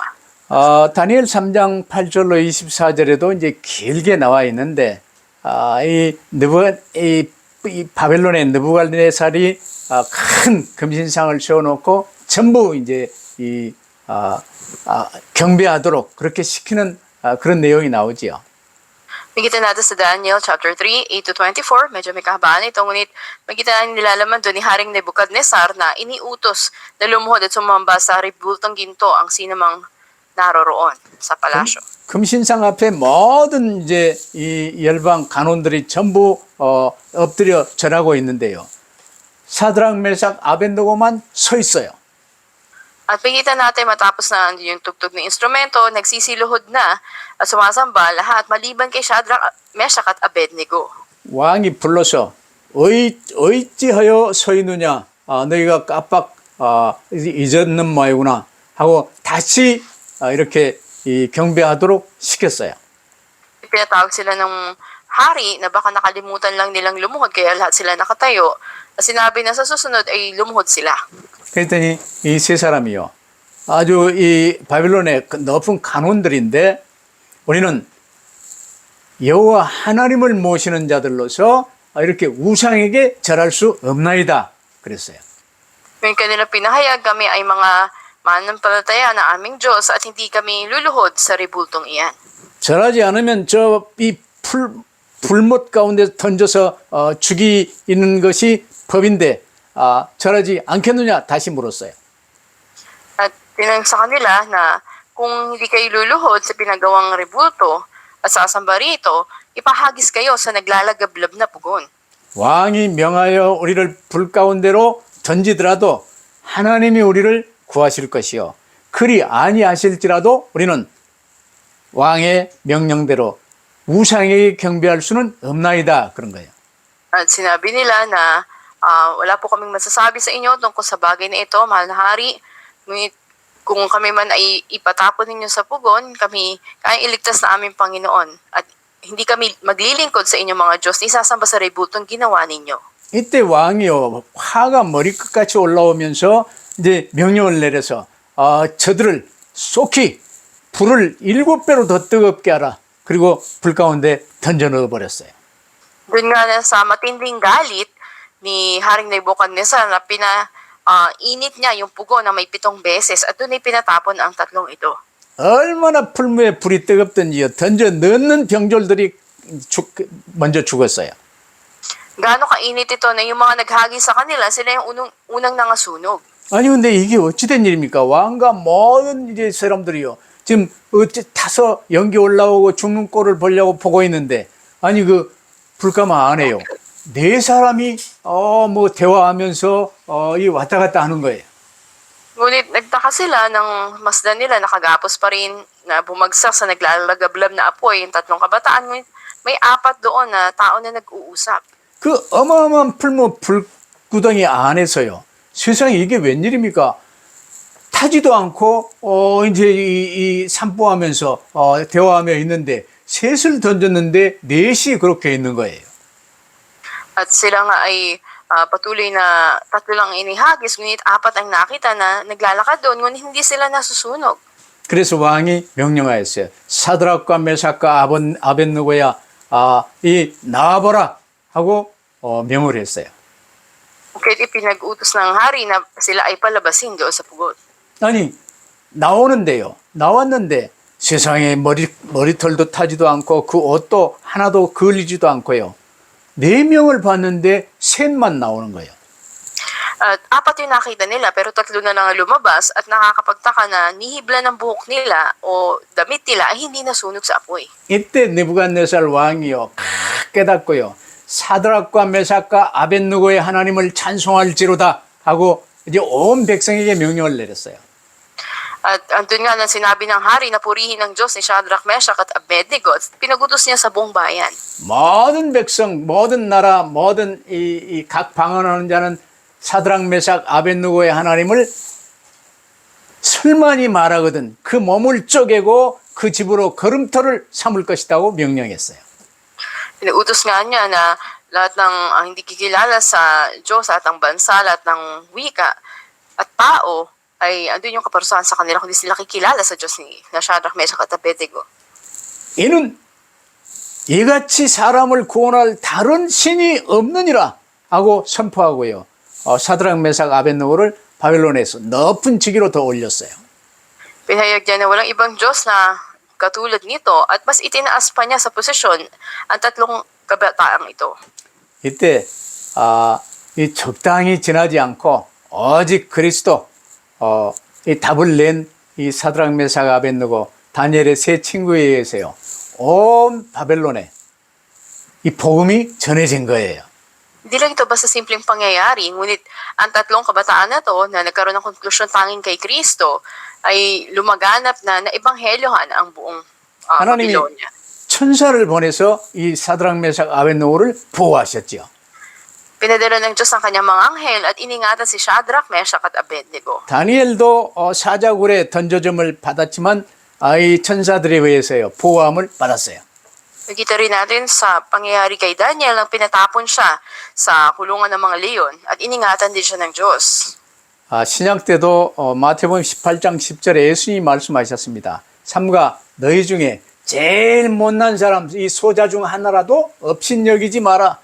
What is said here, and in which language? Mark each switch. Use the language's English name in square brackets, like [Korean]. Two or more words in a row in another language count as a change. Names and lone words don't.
[Korean] 다니엘 3장 8절로 24절에도 이제 길게 나와 있는데 이 바벨론의 느부갓네살이 큰 금신상을 세워놓고 전부 이제 경배하도록 그렇게 시키는 그런 내용이 나오지요. [Filipino] Makikita natin sa Daniel chapter 3, 8 to 24, medyo may kahabaan ito, ngunit makikita natin nilalaman doon ni Haring Nebuchadnezzar na iniutos na lumuhod at sumamba sa ribultong ginto ang sinamang naroroon sa palasyo. [Korean] 금신상 앞에 모든 이제 이 열방 간원들이 전부 엎드려 절하고 있는데요. 사드락 메삭 아벤노고만 서 있어요. [Filipino] At makikita natin matapos na yung tugtog ng instrumento, nagsisiluhod na at sumasamba lahat maliban kay Shadrach, Meshach at Abednego. [Korean] 왕이 불러서 어찌하여 서 있느냐 너희가 깜빡 잊었는 모양이구나 하고 다시 이렇게 이 경배하도록 시켰어요. [Filipino] Pinatawag sila ng hari na baka nakalimutan lang nilang lumuhod kaya lahat sila nakatayo. Sinabi na sa susunod ay lumuhod sila. [Korean] 그랬더니 이 세 사람이요. 아주 이 바빌론의 높은 간원들인데 우리는 여호와 하나님을 모시는 자들로서 이렇게 우상에게 절할 수 없나이다. 그랬어요. [Filipino] Ngayon kanila pinahayag kami ay mga mananampalataya na aming Diyos at hindi kami luluhod sa rebultong iyan. [Korean] 절하지 않으면 저 이 불못 가운데 던져서 죽이는 것이 법인데 절하지 않겠느냐 다시 물었어요. [Filipino] At tinanong sa kanila na kung hindi kayo luluhod sa pinagawang rebulto at sasamba rito, ipahagis kayo sa naglalagablab na pugon. [Korean] 왕이 명하여 우리를 불 가운데로 던지더라도 하나님이 우리를 구하실 것이요. 그리 아니하실지라도 우리는 왕의 명령대로 우상에게 경배할 수는 없나이다. 그런 거예요. [Filipino] At sinabi nila na wala po kaming masasabi sa inyo tungkol sa bagay na ito, mahal na hari. Ngunit kung kami man ay ipatapon ninyo sa pugon, kami kaya iligtas na aming Panginoon. At hindi kami maglilingkod sa inyong mga Diyos, isasamba sa rebultong ginawa ninyo. [Korean] 이때 왕이요 화가 머리끝까지 올라오면서 이제 명령을 내려서 저들을 쏙히 불을 7배로 더 뜨겁게 하라. 그리고 불 가운데 던져 넣어 버렸어요. [Filipino] Doon nga na sa matinding galit ni Haring Nebuchadnezzar na init niya yung pugo na may 7 beses at doon ay pinatapon ang 3 ito. [Korean] 얼마나 풀무에 불이 뜨겁던지요. 던져 넣는 병졸들이 먼저 죽었어요. [Filipino] Gaano kainit ito na yung mga naghagi sa kanila, sila yung unang nangasunog. [Korean] 아니 근데 이게 어찌된 일입니까? 왕과 모든 이제 사람들이요. 지금 어찌 타서 연기 올라오고 죽는 꼴을 보려고 보고 있는데 아니 그 불가마 안 해요. 네 사람이 뭐 대화하면서 이 왔다 갔다 하는 거예요. [Filipino] Ngunit nagtaka sila nang masdan nila nakagapos pa rin na bumagsak sa naglalagablab na apoy yung 3 kabataan. Ngunit may 4 doon na tao na nag-uusap. [Korean] 그 어마어마한 풀무 불구덩이 안에서요. 세상에 이게 웬일입니까? 타지도 않고 이제 이 산보하면서 대화하며 있는데 셋을 던졌는데 넷이 그렇게 있는 거예요. [Filipino] At sila nga ay patuloy na 3 lang inihagis, ngunit 4 ang nakita na naglalakad doon, ngunit hindi sila nasusunog. [Korean] 그래서 왕이 명령하였어요. 사드락과 메삭과 아벳느고야 이 나와보라 하고 명을 했어요. [Filipino] Kaya ipinag-utos ng hari na sila ay palabasin doon sa pugot. [Korean] 아니 나오는데요. 나왔는데 세상에 머리털도 타지도 않고 그 옷도 하나도 걸리지도 않고요. 4명을 봤는데 셋만 나오는 거예요. [Filipino] At 4 yung nakita nila pero 3 na lang lumabas at nakakapagtaka na nihibla ng buhok nila o damit nila ay hindi nasunog sa apoy. [Korean] 이때 느부갓네살 왕이요 깨닫고요. 사드락과 메삭과 아벳느고의 하나님을 찬송할지로다 하고 이제 온 백성에게 명령을 내렸어요. [Filipino] At andun nga na sinabi ng hari na purihin ng Diyos ni Shadrach, Meshach at Abednego at pinagutos niya sa buong bayan. [Korean] 모든 백성, 모든 나라, 모든 이 각 방언하는 자는 사드락, 메삭, 아벳느고의 하나님을 설만이 말하거든 그 몸을 쪼개고 그 집으로 걸음터를 삼을 것이라고 명령했어요. [Filipino] Inuutos nga niya na lahat ng hindi kikilala sa Diyos, lahat ng bansa, lahat ng wika at tao ay andun yung kaparusahan sa kanila kundi sila kikilala sa Diyos ni Shadrach, Meshach at Abednego. [Korean] 이는 이같이 사람을 구원할 다른 신이 없느니라 하고 선포하고요. 사드락, 메삭, 아벳느고를 바벨론에서 높은 직위로 더 올렸어요. [Filipino] Pinahayag niya na walang ibang Diyos na katulad nito at mas itinaas pa niya sa posisyon ang 3 kabataang ito. [Korean] 이때 이 적당히 지나지 않고 오직 그리스도 이 답을 낸 이 사드락, 메삭, 아벳느고 다니엘의 3 친구에 의해서요. 온 바벨론에 이 복음이 전해진 거예요. [Filipino] Hindi lang ito basta simpleng pangyayari, ngunit ang 3 kabataan na to na nagkaroon ng konklusyon tanging kay Kristo ay lumaganap na naebanghelyohan ang buong [Korean] 하나님이 [Filipino] Babylonia. [Korean] 천사를 보내서 이 사드락, 메삭, 아벳느고를 보호하셨죠. [Filipino] Pinadala ng Diyos ang kanyang mga anghel at iningatan si Shadrach, Meshach at Abednego. [Korean] 다니엘도 사자굴에 던져짐을 받았지만 이 천사들에 의해서요 보호함을 받았어요. [Filipino] Nakita rin natin sa pangyayari kay Daniel nang pinatapon siya sa kulungan ng mga leon at iningatan din siya ng Diyos. [Korean] 신약 때도 마태복음 18장 10절에 예수님이 말씀하셨습니다. 삼가 너희 중에 제일 못난 사람 이 소자 중 하나라도 업신여기지 마라.